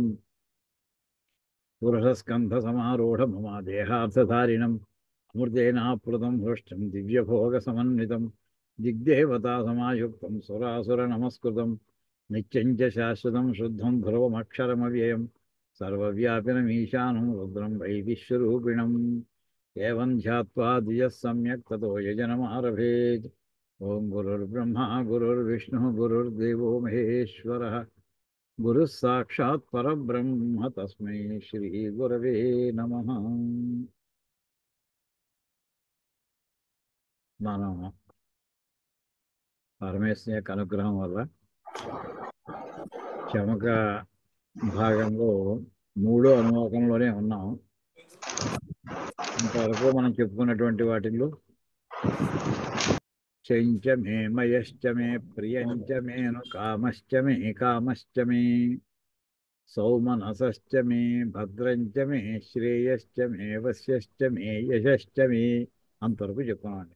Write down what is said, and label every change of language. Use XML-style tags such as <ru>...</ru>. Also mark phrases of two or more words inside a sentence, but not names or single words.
<sa>पुरुषस्कन्धसमारूढममा देहार्थधारिणम् अमृतेनाप्लुतं हृष्टं दिव्यभोगसमन्वितं दिग्देवतासमायुक्तं सुरासुरनमस्कृतं नित्यं च शाश्वतं शुद्धं ध्रुवमक्षरमव्ययं सर्वव्यापिनमीशानं रुद्रं वै विश्वरूपिणम्। एवं ध्यात्वा धियः सम्यक् ततो यजनमारभेत्। ॐ गुरुर्ब्रह्मा गुरुर्विष्णुः गुरुर्देवो महेश्वरः गुरुः साक्षात् परब्रह्म तस्मै श्री गुरवे नमः।</sa> <te>మనం పరమేశ్వర యొక్క అనుగ్రహం వల్ల చమక భాగంలో మూడో అనువాకంలోనే ఉన్నాం. ఇంతవరకు మనం చెప్పుకున్నటువంటి వాటిల్లో</te> <sa>చంచ మే మయశ్చ మే ప్రియంచ మేను కామశ్చ మే కామశ్చ మే సౌమనసశ్చ మే భద్రంచ మే శ్రేయశ్చ మే వశ్యశ్చ మే యశశ్చ మే</sa> <te>అంతవరకు చెప్పుకున్నామండి.</te>